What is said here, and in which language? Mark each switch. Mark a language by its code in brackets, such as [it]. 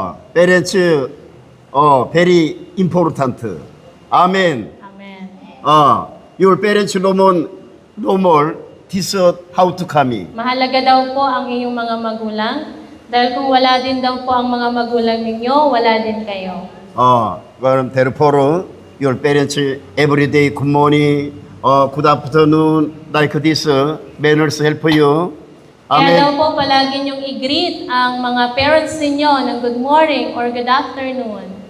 [en] parents very important. [ko] 아멘. [en] Amen. your parents no more this how to come. [tl] Mahalaga daw po ang inyong mga magulang. Dahil kung wala din daw po ang mga magulang ninyo, wala din kayo. [ko] 그럼 [en] therefore your parents every day good morning, good afternoon, like this manners help you. [tl] Kaya daw [en] Amen. [tl] po palagi niyong i-greet ang mga parents ninyo ng [en] good morning or good afternoon.